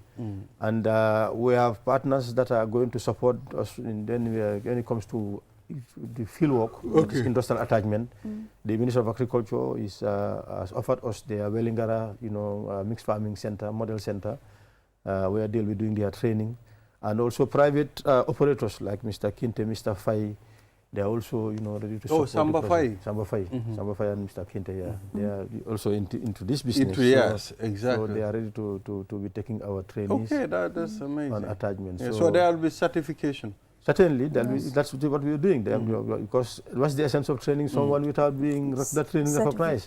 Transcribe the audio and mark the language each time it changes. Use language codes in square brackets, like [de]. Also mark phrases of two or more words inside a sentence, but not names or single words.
[en] And we have partners that are going to support us when it comes to the field work, industrial attachment. The Minister of Agriculture has offered us their Wellingara, you know, mixed farming center, model center, where they'll be doing their training. And also private operators like Mr. Kinte, Mr. Fai, they're also, you know, ready to support. Samba Fai. Samba Fai and Mr. Kinte, they are also into this business. Yes, exactly. So they are ready to be taking our trainees. That's amazing. On attachment. Yeah, so there will be certification. Certainly, that's what we are doing. Because what's the essence of training someone without being that training recognized?